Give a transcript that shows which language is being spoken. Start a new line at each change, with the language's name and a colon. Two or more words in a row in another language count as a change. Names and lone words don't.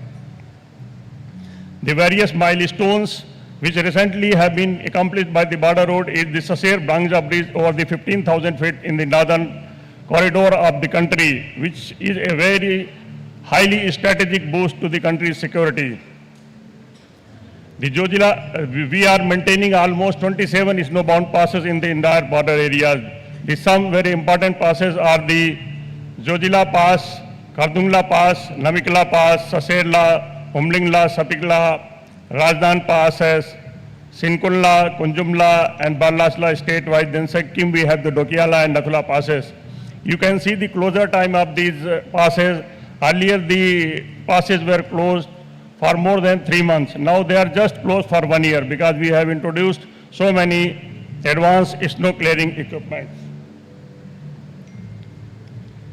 English: The various milestones which recently have been accomplished by the border road is the Saser-Bangja bridge over the 15,000 feet in the northern corridor of the country, which is a very highly strategic boost to the country's security. The Jojila, we are maintaining almost 27 snowbound passes in the entire border areas. Some very important passes are the Jojila Pass, Kardungla Pass, Namikla Pass, Saserla, Umlingla, Sapikla, Rajdan Passes, Sinkulla, Kunjumla and Barlasla statewide. Then Sikkim we have the Dokiala and Nathula passes. You can see the closure time of these passes. Earlier the passes were closed for more than 3 months. Now they are just closed for 1 year because we have introduced so many advanced snow clearing equipment.